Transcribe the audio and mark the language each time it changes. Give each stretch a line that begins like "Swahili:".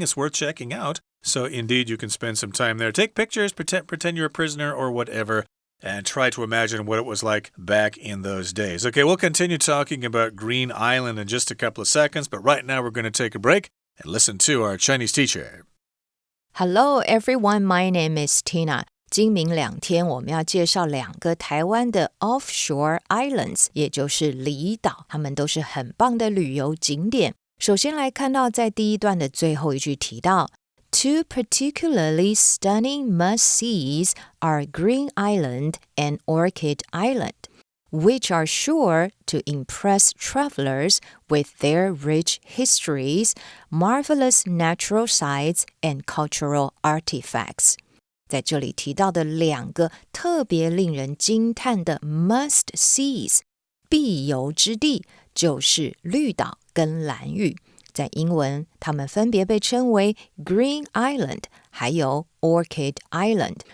English: It's worth checking out. So indeed, you can spend some time there. Take pictures, pretend you're a prisoner or whatever. And try to imagine what it was like back in those days. Okay, we'll continue talking about Green Island in just a couple of seconds, but right now we're going to take a break and listen to our Chinese teacher. Hello everyone, my name is Tina.
Chinese: 今明2天我们要介绍2个台湾的
English: offshore islands，
Chinese: 也就是离岛，它们都是很棒的旅游景点。首先来看到在第一段的最后一句提到
English: Two particularly stunning must-sees are Green Island and Orchid Island, which are sure to impress travelers with their rich histories, marvelous natural sights, and cultural artifacts.
Chinese: 在这里提到的2个特别令人惊叹的 must-sees 必游之地，就是绿岛跟兰屿。在英文，它们分别被称为 Green Island 还有 Orchid Island。